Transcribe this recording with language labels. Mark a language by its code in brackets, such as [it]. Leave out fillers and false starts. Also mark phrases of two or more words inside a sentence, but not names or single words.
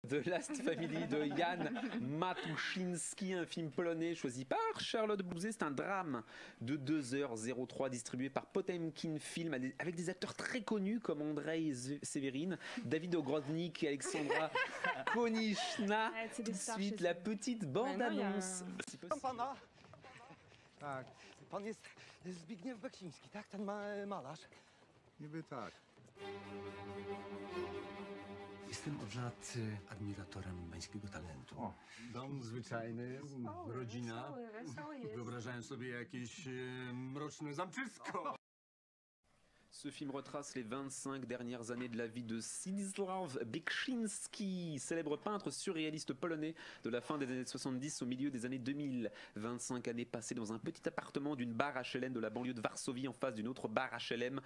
[fr] The Last Family de Jan Matuszynski, un film polonais choisi par Charlotte Blouzet. C'est un drame de 2h03 distribué par Potemkin Film avec des acteurs très connus comme Andrei Severin, David Ogrodnik et Alexandra Konieczna. Tout de suite, la petite bande-annonce. [pl] Pana? Tak. Pan jest Zbigniew Beksiński, tak? Ten malarz? Niby tak. Jestem od lat admiratorem pańskiego talentu. O, dom zwyczajny, rodzina. Wyobrażałem sobie jakieś mroczne zamczysko. [fr] Ce film retrace les 25 dernières années de la vie de Zdzisław Beksiński, célèbre peintre surréaliste polonais de la fin des années 70 au milieu des années 2000. 25 années passées dans un petit appartement d'une bar HLM de la banlieue de Varsovie en face d'une autre bar HLM.